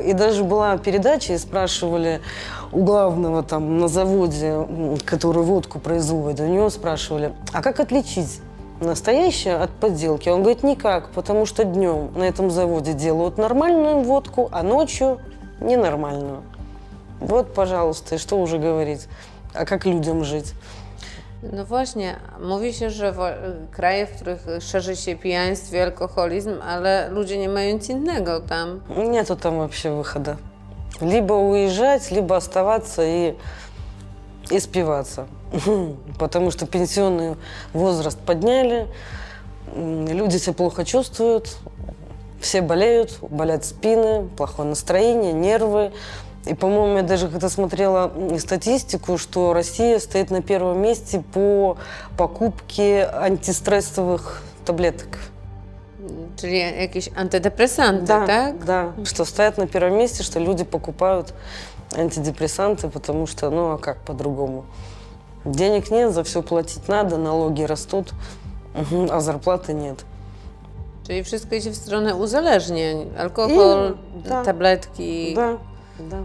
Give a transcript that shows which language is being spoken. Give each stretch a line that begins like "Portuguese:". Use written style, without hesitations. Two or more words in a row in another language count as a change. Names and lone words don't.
Russian: И даже была передача, и спрашивали у главного там на заводе, который водку производит, у него спрашивали, а как отличить настоящее от подделки? Он говорит, никак, потому что днем на этом заводе делают нормальную водку, а ночью ненормальную. Вот, пожалуйста, и что уже говорить, а как людям жить?
Polish: No właśnie, mówi się, że kraje, w których szerzy się pijaństwo i alkoholizm, ale ludzie nie mają nic innego tam.
Russian: Нету там вообще выхода. Либо уезжать, либо оставаться и спиваться. Потому что пенсионный возраст подняли, люди себя плохо чувствуют, все болеют, болят спины, плохое настроение, нервы. И, по-моему, я даже когда смотрела статистику, что Россия стоит на первом месте по покупке антистрессовых таблеток.
Polish: Czyli jakieś antydepresanty, tak?
Russian: Да, что стоят на первом месте, что люди покупают антидепрессанты, потому что, ну, а как по-другому? Денег нет, за все платить надо, налоги растут, а зарплаты нет.
Polish: Czyli wszystko idzie w stronę uzależnień. Alkohol, tak. tabletki.
Russian: Да.